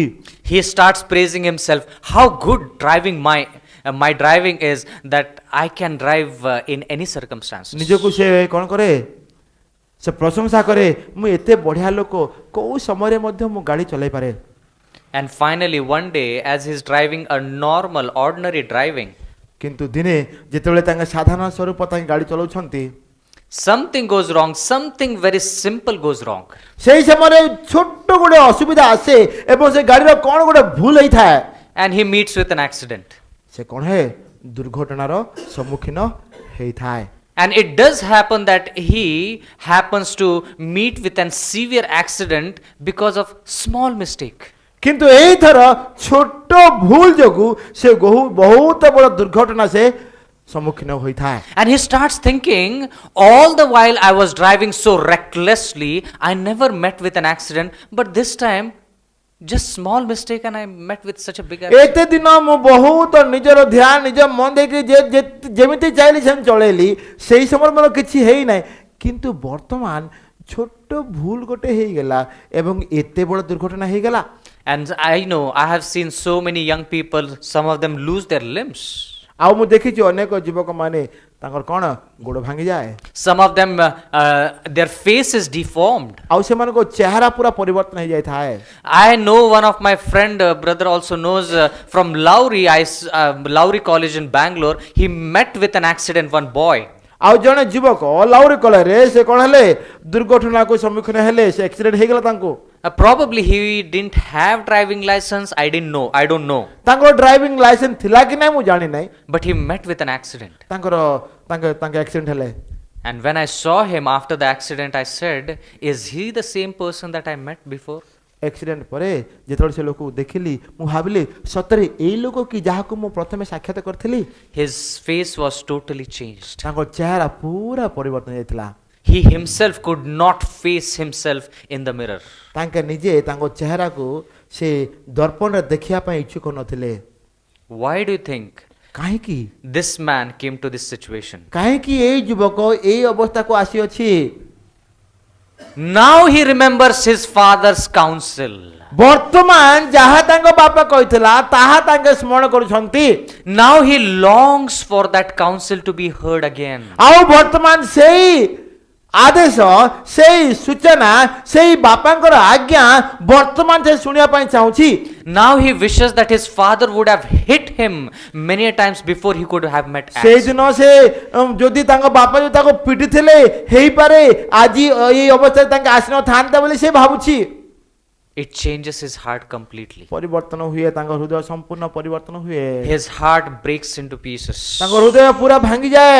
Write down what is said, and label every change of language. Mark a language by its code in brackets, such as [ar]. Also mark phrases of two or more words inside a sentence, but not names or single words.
[en] He starts praising himself, how good my driving is, that I can drive in any circumstances. [or] ନିଜକୁ ସେ କ'ଣ କରେ, ସେ ପ୍ରଶଂସା କରେ, ମୁଁ ଏତେ ବଢ଼ିଆ ଲୋକ, କୋଉ ସମୟରେ ମଧ୍ୟ ମୁଁ ଗାଡ଼ି ଚଲାଇ ପାରେ। [en] And finally one day, as he's driving a normal ordinary driving, [or] କିନ୍ତୁ ଦିନେ ଯେତେବେଳେ ତାଙ୍କ ସାଧାରଣ ସ୍ୱରୂପ ତାଙ୍କ ଗାଡ଼ି ଚଲାଉଛନ୍ତି, [en] something goes wrong, something very simple goes wrong. [or] ସେହି ସମୟରେ ଛୋଟ ଗୋଟେ ଅସୁବିଧା ଆସେ ଏବଂ ସେ ଗାଡ଼ିର କ'ଣ ଗୋଟେ ଭୁଲ ହେଇଥାଏ [en] And he meets with an accident. [or] ସେ କ'ଣ ହେ ଦୁର୍ଘଟଣାର ସମ୍ମୁଖୀନ ହେଇଥାଏ। [en] And it does happen that he happens to meet with an severe accident because of small mistake. [or] କିନ୍ତୁ ଏଇଥର ଛୋଟ ଭୁଲ ଯୋଗୁଁ ସେ ବହୁତ ବଡ଼ ଦୁର୍ଘଟଣା ସେ ସମ୍ମୁଖୀନ ହୋଇଥାଏ। [en] And he starts thinking, all the while I was driving so recklessly, I never met with an accident, but this time, just small mistake and I met with such a big accident. [or] ଏତେ ଦିନ ମୁଁ ବହୁତ ନିଜର ଧ୍ୟାନ ନିଜ ମନ ଦେଇକି ଯେମିତି ଚାହିଁଲି ସେମିତି ଚଳେଇଲି, ସେଇ ସମୟରେ ମୋର କିଛି ହେଇନାହିଁ, କିନ୍ତୁ ବର୍ତ୍ତମାନ ଛୋଟ ଭୁଲ ଗୋଟେ ହେଇଗଲା ଏବଂ ଏତେ ବଡ଼ ଦୁର୍ଘଟଣା ହେଇଗଲା। [en] And I know, I have seen so many young people, some of them lose their limbs. [or] ଆଉ ମୁଁ ଦେଖିଛି ଅନେକ ଯୁବକମାନେ ତାଙ୍କର କ'ଣ ଗୋଡ଼ ଭାଙ୍ଗିଯାଏ, [en] Some of them, their face is deformed. [or] ଆଉ ସେମାନଙ୍କ ଚେହେରା ପୁରା ପରିବର୍ତ୍ତନ ହେଇଯାଇଥାଏ। [en] I know one of my friend, brother also knows from Lowry College in Bangalore. He met with an accident, one boy. [or] ଆଉ ଜଣେ ଯୁବକ ଲାଉରି କଲେଜରେ ସେ କ'ଣ ହେଲେ ଦୁର୍ଘଟଣାକୁ ସମ୍ମୁଖୀନ ହେଲେ, ସେ ଆକ୍ସିଡେଣ୍ଟ ହେଇଗଲା ତାଙ୍କୁ। [en] Probably he didn't have driving license. I don't know. [or] ତାଙ୍କର [en] driving license [or] ଥିଲା କି ନାହିଁ ମୁଁ ଜାଣି ନାହିଁ, [en] But he met with an accident. [or] ତାଙ୍କ ଆକ୍ସିଡେଣ୍ଟ ହେଲେ। [en] And when I saw him after the accident, I said, is he the same person that I met before? [or] ଆକ୍ସିଡେଣ୍ଟ ପରେ ଯେତେବେଳେ ସେ ଲୋକକୁ ଦେଖିଲି ମୁଁ ଭାବିଲି ସତରେ ଏଇ ଲୋକ କି ଯାହାକୁ ମୁଁ ପ୍ରଥମେ ସାକ୍ଷାତ କରିଥିଲି। [en] His face was totally changed. [or] ତାଙ୍କ ଚେହେରା ପୁରା ପରିବର୍ତ୍ତନ ହେଇଯାଇଥିଲା। [en] He himself could not face himself in the mirror. [or] ତାଙ୍କେ ନିଜେ ତାଙ୍କ ଚେହେରାକୁ ସେ ଦର୍ପଣରେ ଦେଖିବା ପାଇଁ ଇଚ୍ଛୁକ ନଥିଲେ। [en] Why do you think [or] କାହିଁକି [en] this man came to this situation? [or] କାହିଁକି ଏଇ ଯୁବକ ଏଇ ଅବସ୍ଥାକୁ ଆସିଅଛି? [en] Now he remembers his father's counsel. [or] ବର୍ତ୍ତମାନ ଯାହା ତାଙ୍କ ବାପା କହିଥିଲା ତାହା ତାଙ୍କେ ସ୍ମରଣ କରୁଛନ୍ତି। [en] Now he longs for that counsel to be heard again. [or] ଆଉ ବର୍ତ୍ତମାନ ସେଇ ଆଦେଶ, ସେଇ ସୂଚନା, ସେଇ ବାପାଙ୍କର ଆଜ୍ଞା ବର୍ତ୍ତମାନ ସେ ଶୁଣିବା ପାଇଁ ଚାହୁଁଛି। [en] Now he wishes that his father would have hit him many a times before he could have met Acts. [or] ସେଇଦିନ ସେ ଯଦି ତାଙ୍କ ବାପା ଯଦି ତାକୁ ପିଟିଥିଲେ ହେଇପାରେ ଆଜି ଏଇ ଅବସ୍ଥାରେ ତାଙ୍କେ ଆସିନଥାନ୍ତେ ବୋଲି ସେ ଭାବୁଛି। [en] It changes his heart completely. [or] ପରିବର୍ତ୍ତନ ହୁଏ, ତାଙ୍କ ହୃଦୟ ସମ୍ପୂର୍ଣ୍ଣ ପରିବର୍ତ୍ତନ ହୁଏ, [en] His heart breaks into pieces. [or] ତାଙ୍କ ହୃଦୟ ପୁରା ଭାଙ୍ଗିଯାଏ।